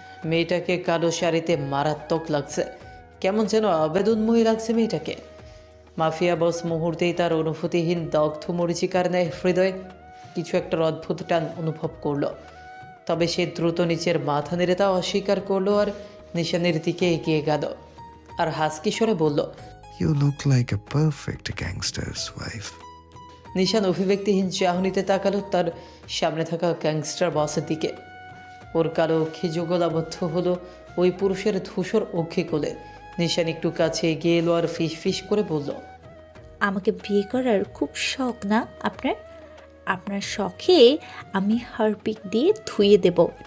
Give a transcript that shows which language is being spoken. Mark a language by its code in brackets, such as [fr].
[bn] মেয়েটাকে কালো শাড়িতে মারাত্মক লাগছে, কেমন যেন আবেদনময়ী লাগছে মেয়েটাকে। মাফিয়া বস মুহূর্তেই তার অনুভূতিহীন দগ্ধ মরিচিকার ন্যায় হৃদয়ে কিছু একটা অদ্ভুত টান অনুভব করলো। তবে সে দ্রুত নিচের মাথা নেড়ে তা অস্বীকার করলো আর নিশানের দিকে এগিয়ে গেল আর হাসকি স্বরে বলল, [en] You look like a perfect gangster's wife. [bn] নিশান অভিব্যক্তিহীন চাহনিতে তাকালো তার সামনে থাকা গ্যাংস্টার বসের দিকে। ওর কালো অক্ষি যুগলাবদ্ধ হলো ওই পুরুষের ধূসর অক্ষি কোলে। নিশান একটু কাছে এগিয়ে এলো আর ফিস ফিস করে বলল, আমাকে বিয়ে করার খুব শখ না আপনার? আপনার শখে আমি হারপিক দিয়ে ধুয়ে দেব।